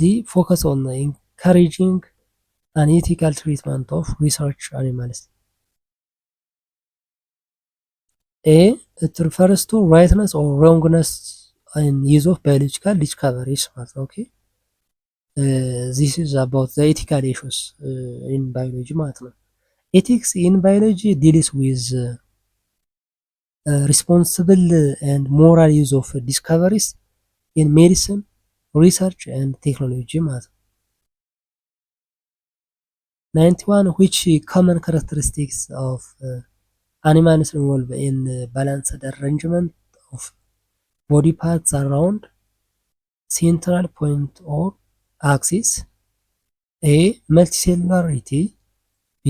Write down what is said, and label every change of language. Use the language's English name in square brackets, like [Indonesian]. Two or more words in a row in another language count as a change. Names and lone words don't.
[English] Focus on encouraging an ethical treatment of research animals. A. It refers to rightness or wrongness in use of biological discoveries. Okay. This is about the ethical issues in biology [Amharic] ማለት ነው። [English] Ethics in biology deals with responsible and moral use of discoveries in medicine, research and technology [Amharic] ማለት ነው። [English] 91 which common characteristics of animals involved in balanced arrangement of body parts around central point or axis? A. Multicellularity. B.